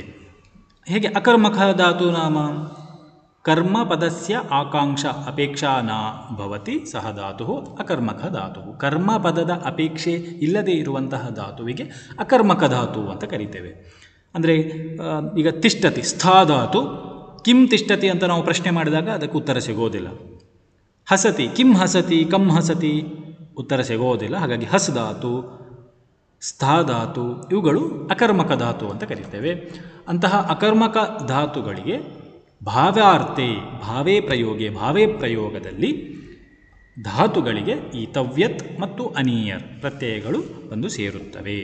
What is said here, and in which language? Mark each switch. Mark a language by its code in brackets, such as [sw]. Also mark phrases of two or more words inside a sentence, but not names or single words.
[sa] ಹೇಗೆ ಅಕರ್ಮಕ ಧಾತು ನಾಮ ಕರ್ಮಪದಸ್ಯ ಆಕಾಂಕ್ಷ ಅಪೇಕ್ಷಾ ನ ಭವತಿ ಸಹ ಧಾತು ಅಕರ್ಮಕ ಧಾತು. [kn] ಕರ್ಮಪದದ ಅಪೇಕ್ಷೆ ಇಲ್ಲದೆ ಇರುವಂತಹ ಧಾತುವಿಗೆ ಅಕರ್ಮಕ ಧಾತು ಅಂತ ಕರಿತೇವೆ. ಅಂದರೆ ಈಗ ತಿಷ್ಠತಿ, ಸ್ಥಾಧಾತು, [sa] ಕಿಂ ತಿಷ್ಠತಿ [kn] ಅಂತ ನಾವು ಪ್ರಶ್ನೆ ಮಾಡಿದಾಗ ಅದಕ್ಕೆ ಉತ್ತರ ಸಿಗೋದಿಲ್ಲ. [sa] ಹಸತಿ, ಕಿಂ ಹಸತಿ, ಕಂ ಹಸತಿ, [kn] ಉತ್ತರ ಸಿಗೋದಿಲ್ಲ. ಹಾಗಾಗಿ ಹಸ್ ಧಾತು, ಸ್ಥಾಧಾತು ಇವುಗಳು ಅಕರ್ಮಕ ಧಾತು ಅಂತ ಕರಿತೇವೆ. ಅಂತಹ ಅಕರ್ಮಕ ಧಾತುಗಳಿಗೆ ಭಾವಾರ್ಥೆ, [sa] ಭಾವೇ ಪ್ರಯೋಗೆ, [kn] ಭಾವೇ ಪ್ರಯೋಗದಲ್ಲಿ ಧಾತುಗಳಿಗೆ ಈ ತವ್ಯತ್ ಮತ್ತು ಅನೀಯರ್ ಪ್ರತ್ಯಯಗಳು ಬಂದು ಸೇರುತ್ತವೆ.